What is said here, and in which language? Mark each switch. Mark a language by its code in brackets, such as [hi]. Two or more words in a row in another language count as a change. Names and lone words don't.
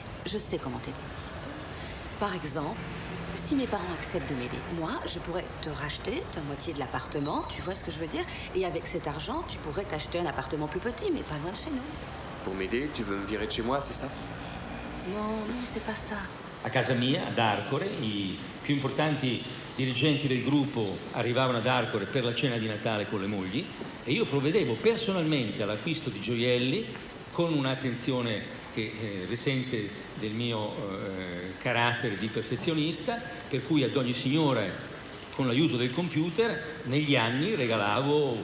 [fr] Je sais comment t'aider. Par exemple, si mes parents acceptent de m'aider, moi, je pourrais te racheter ta moitié de l'appartement, tu vois ce que je veux dire? Et avec cet argent, tu pourrais t'acheter un appartement plus petit, mais pas loin de chez nous. Pour m'aider, tu veux me virer de chez moi, c'est ça? Non, c'est pas ça. [it] A casa mia, ad Arcore, i più importanti dirigenti del gruppo arrivavano ad Arcore per la cena di Natale con le mogli e io provvedevo personalmente all'acquisto di gioielli con un'attenzione che risente del mio carattere di perfezionista, per cui ad ogni signora, con l'aiuto del computer, negli anni regalavo